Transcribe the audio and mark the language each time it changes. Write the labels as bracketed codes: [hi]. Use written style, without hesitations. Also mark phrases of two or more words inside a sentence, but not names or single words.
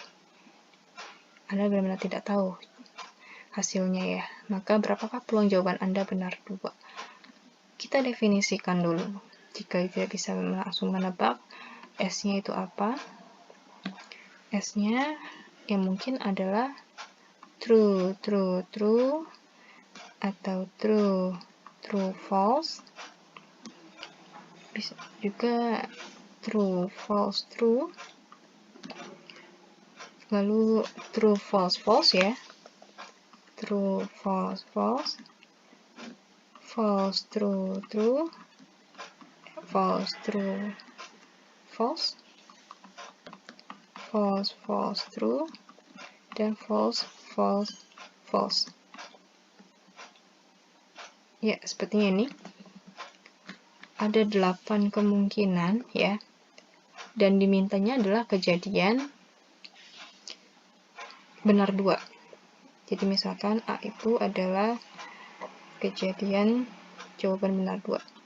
[id] Anda benar-benar tidak tahu hasilnya ya, maka berapakah peluang jawaban Anda benar 2? Kita definisikan dulu. Jika tidak bisa langsung menebak, S-nya itu apa? S-nya yang mungkin adalah [en] true, true, true, atau true, true, false. [id] Bisa juga [en] true, false, true. Lalu true, false, false ya. True, false, false. False, true, true. False, true, false. False, false, true. Dan false, false, false. [id] Ya, sepertinya ini. Ada 8 kemungkinan ya. Dan dimintanya adalah kejadian benar 2. Jadi misalkan A itu adalah kejadian jawaban benar 2.